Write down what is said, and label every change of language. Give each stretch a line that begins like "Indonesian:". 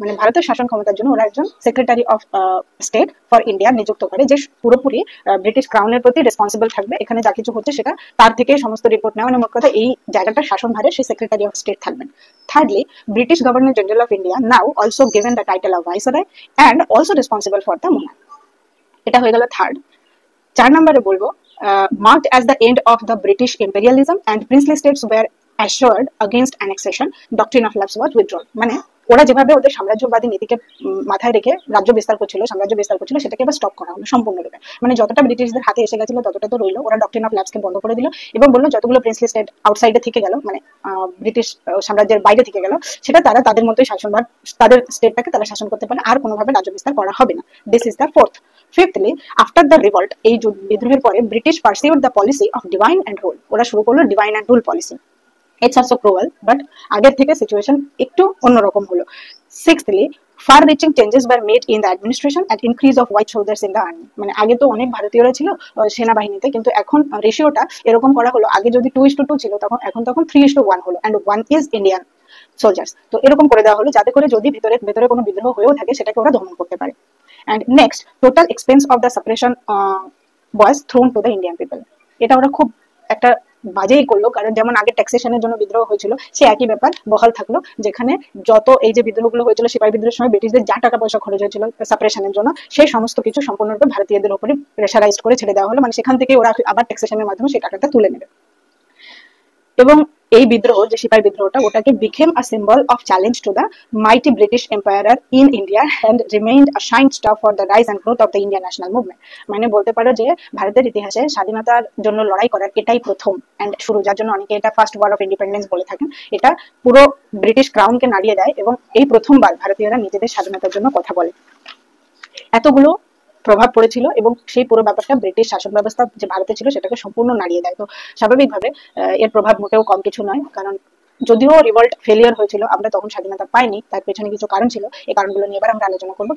Bangla: মানে ভারতের শাসন ক্ষমতার জন্য ওরা একজন secretary of state for India নিযুক্ত করে, যে পুরোপুরি ব্রিটিশ ক্রাউনের প্রতি রেসপন্সিবল থাকবে। এখানে যা কিছু হচ্ছে সেটা তার থেকে সমস্ত রিপোর্ট নেওয়া, মানে মোট কথা এই জায়গাটা শাসন ভারে সেই সেক্রেটারি অফ স্টেট থাকবেন।
English: Thirdly, British governor general of India now also given the title of viceroy and also responsible for the monarch.
Bangla: এটা হয়ে গেল থার্ড। 4 নম্বরে বলবো,
English: marked as the end of the British imperialism and princely states were assured against annexation, doctrine of lapse was withdrawn।
Bangla: মানে ওরা যেভাবে ওদের সাম্রাজ্যবাদী নীতিকে মাথায় রেখে রাজ্য বিস্তার করছিল, সাম্রাজ্য বিস্তার করছিল, সেটাকে এবার স্টপ করা হলো সম্পূর্ণরূপে। মানে যতটা ব্রিটিশদের হাতে এসে গেছিল ততটা তো রইলো। ওরা ডক্ট্রিন অফ ল্যাপসকে বন্ধ করে দিল এবং বললো যতগুলো প্রিন্সলি স্টেট আউটসাইডে থেকে গেল, মানে ব্রিটিশ সাম্রাজ্যের বাইরে থেকে গেল, সেটা তারা তাদের মতোই শাসনভার, তাদের স্টেটটাকে তারা শাসন করতে পারে, আর কোনোভাবে রাজ্য বিস্তার করা হবে না।
English: This is the fourth. Fifthly, after the revolt,
Bangla: এই বিদ্রোহের পরে
English: British pursued the policy of divine and rule.
Bangla: ওরা শুরু করলো divine and rule policy.
English: It's also cruel,
Bangla: but আগের থেকে সিচুয়েশন একটু অন্যরকম হলো।
English: Sixthly, far reaching changes were made in the administration and increase of white soldiers in the army।
Bangla: মানে আগে তো অনেক ভারতীয়রা ছিল সেনাবাহিনীতে, কিন্তু এখন রেশিওটা এরকম করা হলো, আগে যদি 2:2 ছিল তখন 3:1 হলো,
English: and 1 is Indian soldiers।
Bangla: তো এরকম করে দেওয়া হলো যাতে করে যদি ভেতরে কোনো বিদ্রোহ হয়েও থাকে সেটাকে ওরা দমন করতে পারে।
English: And next, total expense of the suppression was thrown to the Indian people।
Bangla: এটা ওরা খুব একটা বাজেই করলো, কারণ যেমন আগে ট্যাক্সেশনের জন্য বিদ্রোহ হয়েছিল, সে একই ব্যাপার বহাল থাকলো, যেখানে যত এই যে বিদ্রোহগুলো হয়েছিল সিপাহী বিদ্রোহের সময় ব্রিটিশদের যা টাকা পয়সা খরচ হয়েছিল সাপ্রেশনের জন্য, সেই সমস্ত কিছু সম্পূর্ণরূপে ভারতীয়দের উপরে প্রেশারাইজড করে ছেড়ে দেওয়া হলো। মানে সেখান থেকে ওরা আবার ট্যাক্সেশনের মাধ্যমে সেই টাকাটা তুলে নেবে। এবং এই বিদ্রোহ, যে সিপাহী বিদ্রোহটা, ওটাকে
English: became a symbol of challenge to the mighty British Empire in India and remained a shine star for the rise and growth of the Indian national movement।
Bangla: মানে বলতে পারো যে ভারতের ইতিহাসে স্বাধীনতার জন্য লড়াই করার এটাই প্রথম এন্ড শুরু, যার জন্য অনেকে এটা ফার্স্ট ওয়ার অফ ইন্ডিপেন্ডেন্স বলে থাকেন। এটা পুরো ব্রিটিশ ক্রাউনকে নাড়িয়ে দেয় এবং এই প্রথমবার ভারতীয়রা নিজেদের স্বাধীনতার জন্য কথা বলে। এতগুলো প্রভাব পড়েছিল এবং সেই পুরো ব্যাপারটা ব্রিটিশ শাসন ব্যবস্থা যে ভারতে ছিল সেটাকে সম্পূর্ণ নাড়িয়ে দেয়। তো স্বাভাবিকভাবে এর প্রভাব মোটেও কম কিছু নয়, কারণ যদিও রিভল্ট ফেলিয়ার হয়েছিল, আমরা তখন স্বাধীনতা পাইনি, তার পেছনে কিছু কারণ ছিল, এই কারণগুলো নিয়ে এবার আমরা আলোচনা করবো।